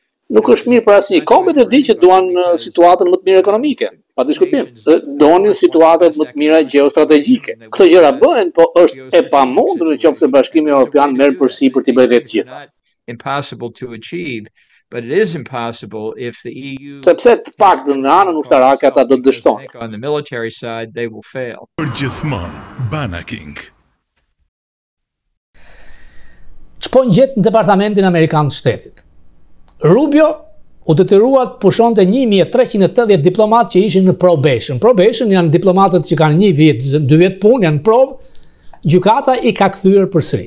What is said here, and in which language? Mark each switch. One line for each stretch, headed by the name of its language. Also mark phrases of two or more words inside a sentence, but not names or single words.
Albanian: nuk është mirë për asnjë. Kombet e di që duan situatën më të mirë ekonomike, pa diskutim. Donin situatat më të mira gjeostrategjike. Këto gjëra bëhen, po është e pamundur nëse Bashkimi Evropian merr përsipër t'i bëjë të gjitha.
English: Impossible to achieve, but it is impossible if the EU
Albanian: Sepse të paktën në anën ushtarake ata do të dështojnë.
English: on the military side they will fail.
Albanian: Përgjithmonë Banaking. Ç'po ngjet në Departamentin Amerikan të Shtetit. Rubio u detyrua të pushonte 1380 diplomatë që ishin në probation. Probation janë diplomatët që kanë 1 vit, 2 vjet punë, janë provë, gjykata i ka kthyer përsëri.